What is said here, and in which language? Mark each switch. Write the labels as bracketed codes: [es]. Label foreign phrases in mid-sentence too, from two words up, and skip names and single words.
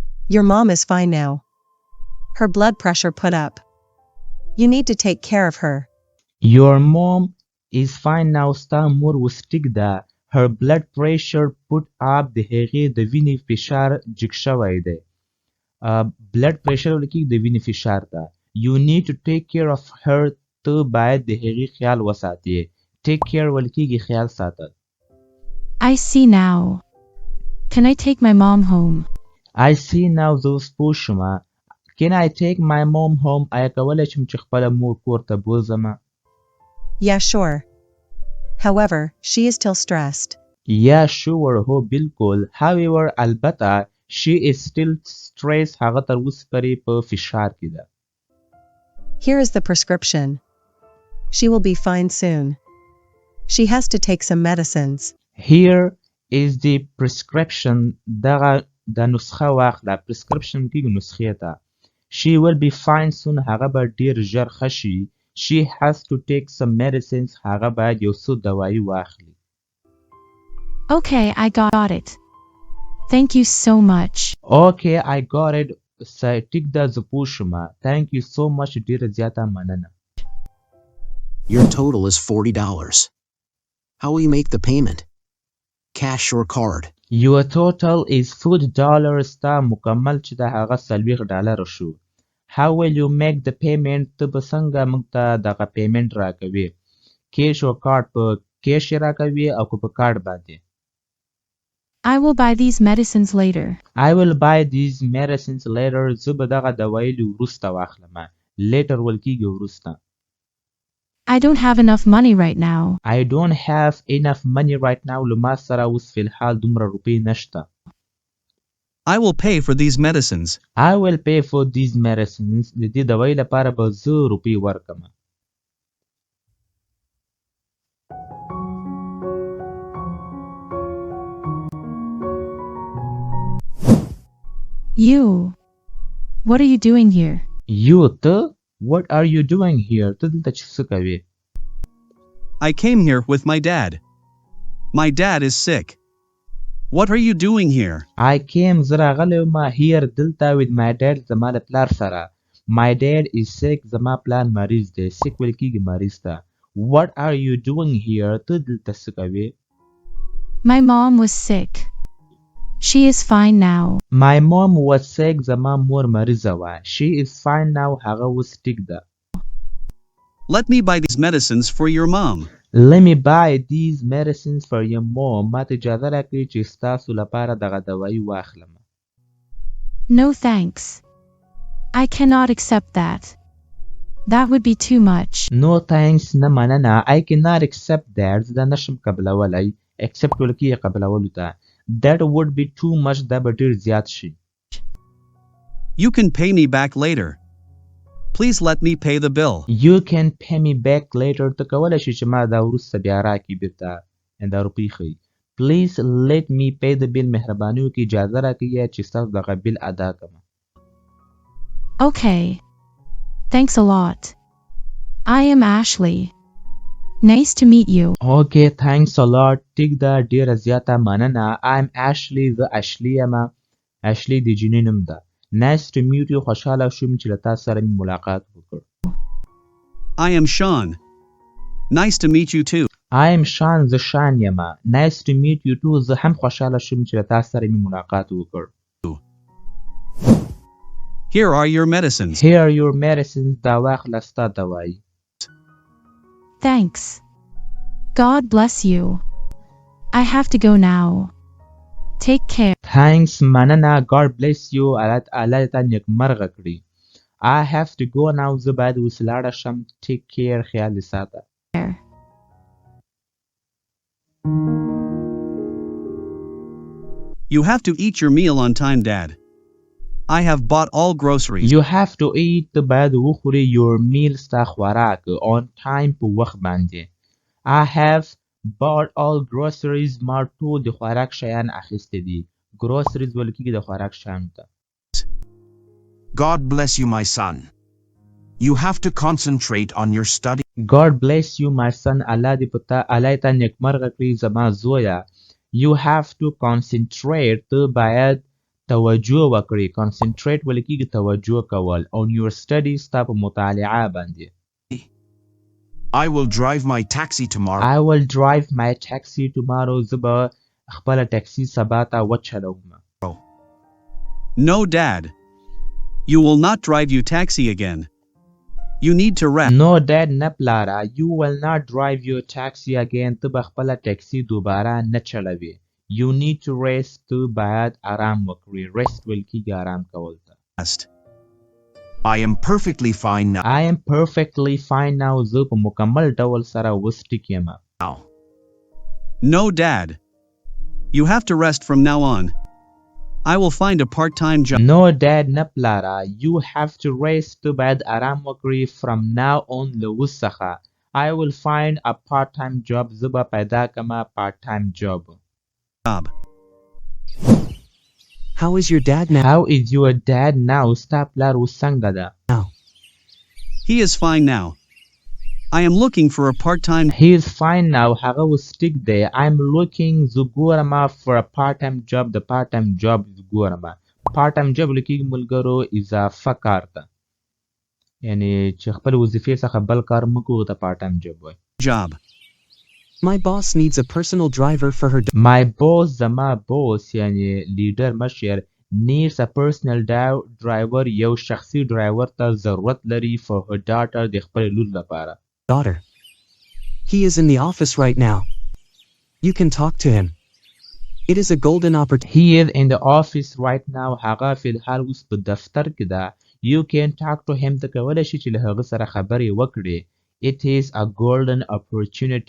[en] Your mom is fine now. Her blood pressure put up. You need to take care of her. Your mom is fine now. [ps] ستا مور وسټیک ده. [en] Her blood pressure put up. [ps] د هغې د وینې فشار جګ شوی دی. [en] blood pressure [ps] ولکې د وینې فشار ده. [en] You need to take care of her. [ps] ته باید د هغې خیال وساتې. [en] Take care [ps] ولکېږي خیال ساتل. [en] I see now. Can I take my mom home? I see now. [ps] زه اوس پوه شومه. [en] Can I take my mom home? [ps] آیا کولی شم چې خپله مور کور ته بوځمه؟ [en] Yeah, sure. However, she is still stressed. Yeah, sure. [ps] هو بالکل. [en] However, البته she is still stressed. [ps] هغه تر اوسه پورې په فشار کې ده. [en] Here is the prescription. She will be fine soon. She has to take some medicines. Here is the prescription. [ps] دغه د نسخه واخله. prescription کې نسخې ته. [en] She will be fine soon. [ps] هغه به ډیر ژر ښه شي. [en] She has to take some medicines. [ps] هغه باید یو څه دوایي واخلي. [en] Okay, I got it. Thank you so much. Okay, I got it. [ps] ټیک ده زه پوه شومه. [en] Thank you so much. [ps] ډیره زیاته مننه. [en] Your total is $40. How will you make the payment? Cash or card? Your total is $40. [ps] تا مکمل چې د هغه $40 شو. [en] How will you make the payment? [ps] ته به څنګه موږ ته دغه پیمنټ راکوي؟ کیش او کارت په کیش راکوي او که په کارت باندې؟ [en] I will buy these medicines later. I will buy these medicines later. [ps] زه به دغه دوایلې وروسته واخلم. later ولکېږي وروسته. [en] I don't have enough money right now. I don't have enough money right now. [ps] له ما سره اوس فی الحال دومره روپۍ نشته. [en] I will pay for these medicines. I will pay for these medicines. [ps] د دې دوایي لپاره به زه روپۍ ورکم. [en] You. What are you doing here? You. ته. What are you doing here? [ps] ته دلته څه کوې؟ [en] I came here with my dad. My dad is sick. What are you doing here? I came. [ps] زه راغلی وم here دلته [en] with my dad. [ps] زما د پلار سره. [en] My dad is sick. [ps] زما پلار مریض دی. sick ویل کېږي مریض ته. [en] What are you doing here? [ps] ته دلته څه کوې؟ [en] My mom was sick. She is fine now. My mom was sick. [ps] زما مور مریضه وه. [en] She is fine now. [ps] هغه اوس ټیک ده. [en] Let me buy these medicines for your mom. Let me buy these medicines for your mom. [ps] ما ته اجازه راکړئ چې ستاسو لپاره دغه دوایي واخلم. [en] No thanks. I cannot accept that. That would be too much. No thanks. [ps] نه مننه. [en] I cannot accept that. [ps] زه دا نشم قبلولی. accept ولکې قبلولو ته. [en] That would be too much. [ps] دا به ډیر زیات شي. [en] You can pay me back later. Please let me pay the bill. You can pay me back later. [ps] ته کولی شې چې ما دا وروسته بیا راکړې بېرته دا روپۍ ښیي. [en] Please let me pay the bill. [ps] مهرباني وکړئ اجازه راکړئ چې ستاسو دغه بیل ادا کړم. [en] Okay. Thanks a lot. I am Ashley. Nice to meet you. Okay, thanks a lot. [ps] ټیک ده ډیره زیاته مننه. [en] I'm Ashley. [ps] زه اشلی یم. اشلی د جینۍ نوم ده. [en] Nice to meet you. [ps] خوشحاله شوم چې له تاسو سره مې ملاقات وکړ. [en] I am Sean. Nice to meet you too. I am Sean. [ps] زه شان یم. [en] Nice to meet you too. [ps] زه هم خوشحاله شوم چې له تاسو سره مې ملاقات وکړ. [en] Here are your medicines. Here are your medicines. [ps] دا واخله ستا دوایي. [en] Thanks. God bless you. I have to go now. Take care. Thanks. مننه. God bless you. [ps] الله تا نیکمرغه کړي. [en] I have to go now. [ps] زه باید اوس لاړه شم. [en] Take care. [ps] خیال دې ساته. [en] You have to eat your meal on time, Dad. I have bought all groceries. You have to eat. [ps] ته باید وخوري [en] your meal. [ps] ستا خوراک [en] on time [ps] په وخت باندې. [en] I have bought all groceries. [ps] ما ټول د خوراک شیان اخیستي دي. groceries ویل کېږي د خوراک شیانو ته. [en] God bless you, my son. You have to concentrate on your study. God bless you, my son. [ps] الله دې په تا الله تا نیکمرغه کړي زما زویه. [en] You have to concentrate. [ps] ته باید توجه وکړي. concentrate ویل کېږي توجه کول. [en] on your studies [ps] ستا په مطالعه باندې. [en] I will drive my taxi tomorrow. I will drive my taxi tomorrow. [ps] زه به خپله ټکسي سبا ته وچلوم. [en] No, Dad. You will not drive your taxi again. You need to rest. No, Dad, [ps] نه پلاره. [en] You will not drive your taxi again. [ps] ته به خپله ټکسي دوباره نه چلوي. [en] You need to rest. [ps] ته باید آرام وکړي. rest ویل کېږي آرام کول ته. [en] I am perfectly fine now. I am perfectly fine now. [ps] زه په مکمل ډول سره اوس ټیک یم. [en] No, Dad. You have to rest from now on. I will find a part-time job. No, Dad, [ps] نه پلاره. [en] You have to rest. [ps] ته باید آرام وکړي. [en] From now on [ps] له اوس څخه. [en] I will find a part-time job. [ps] زه به پیدا کړم [en] part-time job. How is your dad now? How is your dad now? [ps] ستا پلار اوس څنګه ده؟ [en] He is fine now. I am looking for a part-time. He is fine now. [ps] هغه اوس ټیک دی. [en] I'm looking. [ps] زه ګورم [en] for a part-time job. [ps] د [en] part-time job [ps] ګورم. [en] part-time job [ps] لیکي ملګرو اضافه کار ته. یعنی چې خپل وظیفې څخه بل کار مه کوو ته [en] part-time job [ps] وایي. [en] Job. My boss needs a personal driver for her. My boss [ps] زما boss یعنی لیډر مشر [en] needs a personal driver [ps] یو شخصي ډرایور ته ضرورت لري [en] for her daughter [ps] د خپل لور لپاره. [en] Daughter. He is in the office right now. You can talk to him. It is a golden opportunity. He is in the office right now. [ps] هغه فی الحال اوس په دفتر کې ده. [en] You can talk to him. [ps] ته کولی شي چې له هغه سره خبرې وکړې. [en] It is a golden opportunity.